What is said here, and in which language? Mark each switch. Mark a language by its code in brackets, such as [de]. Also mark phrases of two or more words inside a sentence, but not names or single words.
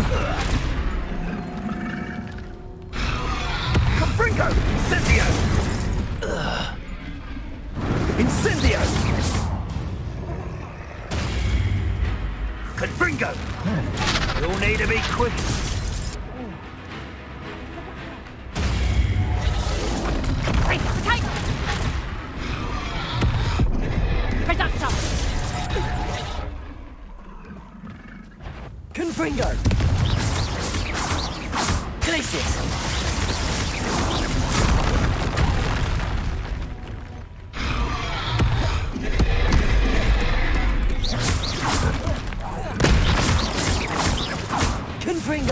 [en] Confringo! Incendio! Incendio! Confringo! You'll need to be quick. Confringo! Glacius! Confringo!